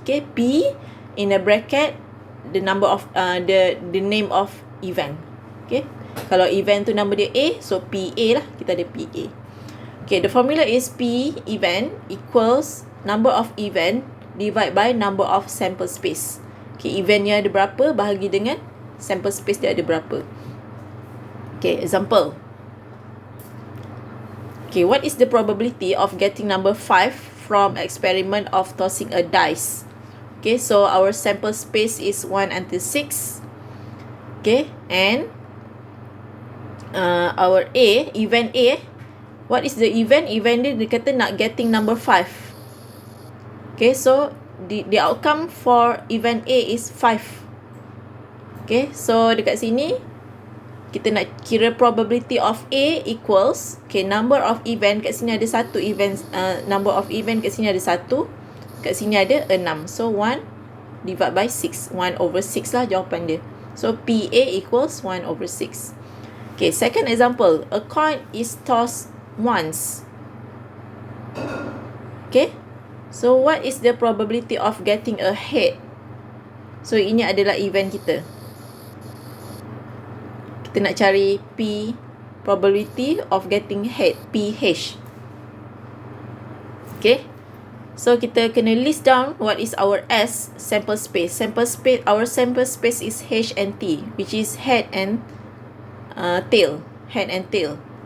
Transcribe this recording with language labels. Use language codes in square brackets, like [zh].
[en] Okay, P in a bracket the number of the name of event. [ms] Okay, kalau event tu nama dia A, so PA lah, kita ada PA. [en] Okay, the formula is P event equals number of event divide by number of sample space. [ms] Okay, eventnya ada berapa bahagi dengan sample space dia ada berapa. [en] Okay, example. Okay, what is the probability of getting number 5 from experiment of tossing a dice? Okay, so our sample space is 1 until 6. Okay, and our A, event A, what is the event? [ms] Event dia kata nak [en] getting number 5. Okay, so the outcome for event A is 5. [ms] Okay, so dekat sini kita nak kira [en] probability of A equals, [ms] okay, [en] number of event, [ms] kat sini ada satu event, number of event kat sini ada satu, kat sini ada 6. [en] So 1 divide by 6. 1 over 6 lah [ms] jawapan dia. [en] So PA equals 1 over 6. Okay, second example. A coin is tossed once. Okay, so what is the probability of getting a head? [ms] So ini adalah event kita. Kita nak cari P, [en] probability of getting head, [ms] PH. [en] Okay, so [ms] kita kena [en] list down what is our S, sample space. Our sample space is H and T, which is head and tail. Head and tail.